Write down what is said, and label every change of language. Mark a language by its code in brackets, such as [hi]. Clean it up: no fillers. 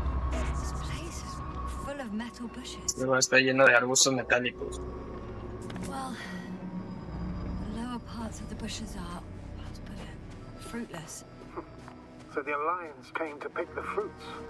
[en] This place is full of metal bushes. [es] Luego está lleno de arbustos metálicos. [en] Well, the lower parts of the bushes are, how to put it, fruitless. So the Alliance came to pick the fruits.